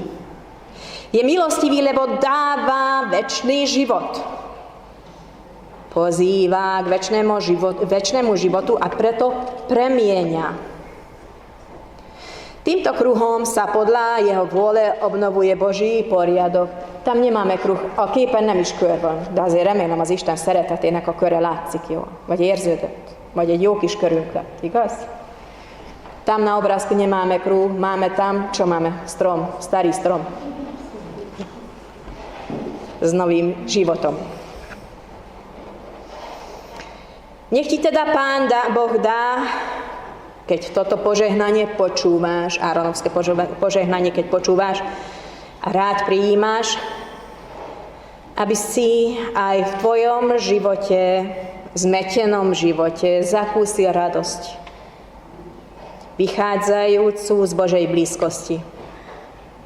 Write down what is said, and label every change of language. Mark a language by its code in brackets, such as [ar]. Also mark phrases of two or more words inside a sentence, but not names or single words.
[sk] Je milostivý, lebo dáva večný život. Pozýva k večnému životu a preto premieňa. Týmto kruhom sa podľa jeho vôle obnovuje Boží poriadok. Tam nemáme kruh, [hu] a képen nem is kör van, de azért remélem az Isten szeretetének a köre látszik jól, vagy érződött, vagy egy jó kis körünk lett, igaz? [sk] Tam na obrázku nemáme kruh, máme tam, čo máme? Strom, starý strom. S novým životom. Nech ti teda Pán Boh dá, keď toto požehnanie počúvaš, Áronovské požehnanie, keď počúvaš a rád prijímaš, aby si aj v tvojom živote, zmetenom živote, zakúsil radosť, vychádzajúcu z Božej blízkosti.